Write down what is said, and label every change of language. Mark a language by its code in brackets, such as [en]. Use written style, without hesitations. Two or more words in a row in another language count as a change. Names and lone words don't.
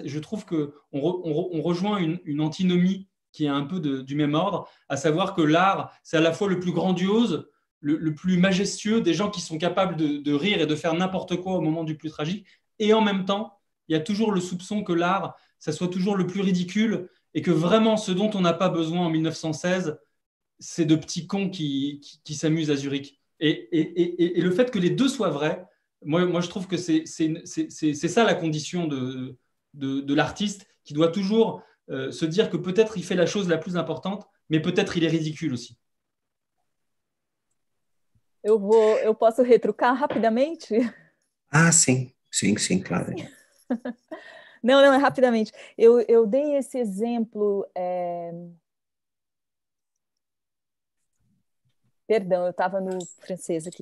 [fr] Je trouve qu'on rejoint une antinomie qui est un peu du même ordre, à savoir que l'art, c'est à la fois le plus grandiose, le plus majestueux, des gens qui sont capables de rire et de faire n'importe quoi au moment du plus tragique, et en même temps, il y a toujours le soupçon que l'art, ça soit toujours le plus ridicule, et que vraiment ce dont on n'a pas besoin en 1916, c'est de petits cons qui s'amusent à Zurich. Et le fait que les deux soient vrais, moi je trouve que c'est ça la condition de l'artiste, qui doit toujours se dire que peut-être il fait la chose la plus importante, mais peut-être il est ridicule aussi. [pt] Eu posso retrucar rapidamente? Ah, sim, claro. Não, é rapidamente. Eu dei esse exemplo... Perdão, eu estava no francês aqui.